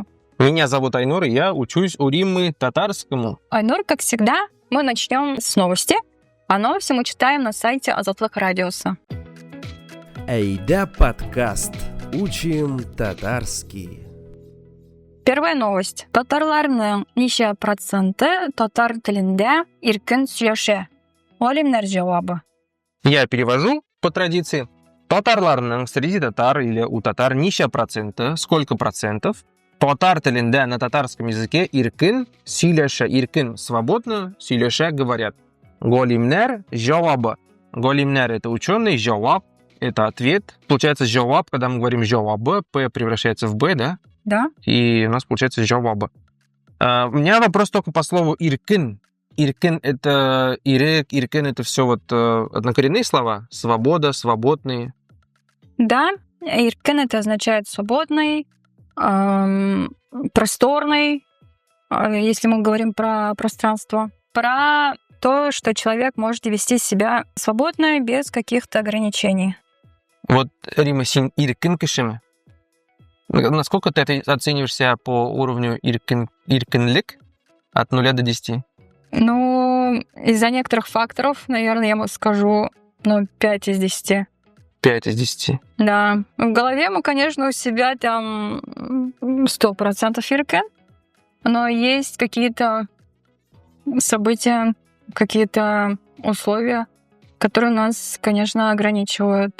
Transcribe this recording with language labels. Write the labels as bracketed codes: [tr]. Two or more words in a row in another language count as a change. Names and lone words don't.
[ru] Меня зовут Айнур, и я учусь у Риммы татарскому. Айнур, как всегда, мы начнем с новости, а новости мы читаем на сайте Азатлык Радиоса. Эйда подкаст. Учим татарский. Первая новость. [tt] Татарларның ничә проценты татар телендә иркен сөйләшә? Галимнәр җавабы. [ru] Я перевожу по традиции. Татарларның среди татар или у татар [tt] ничә процента, [ru] сколько процентов? [tt] Татар телендә [ru] на татарском языке [tt] иркен сөйләшә. [ru] Иркен свободно, сөйләшә говорят. [tt] Галимнәр җавабы. [ru] Галимнәр это ученый, җаваб это ответ. Получается җаваб, когда мы говорим җавабы, П превращается в Б, да? Да. И у нас получается җавабы. У меня вопрос только по слову иркен. Иркен это ирек, иркен это все вот однокоренные слова. Свобода, свободные. Да, иркен это означает свободный, просторный, если мы говорим про пространство. Про то, что человек может вести себя свободно, без каких-то ограничений. Вот, [tt] Рима, син иркен кишеме? [ru] Насколько ты оцениваешь себя по уровню иркенлик от 0 до 10? Ну, из-за некоторых факторов, наверное, я скажу, 5 из 10. 5 из 10. Да. В голове мы, конечно, у себя там 100% иркен, но есть какие-то события, какие-то условия, которые нас, конечно, ограничивают.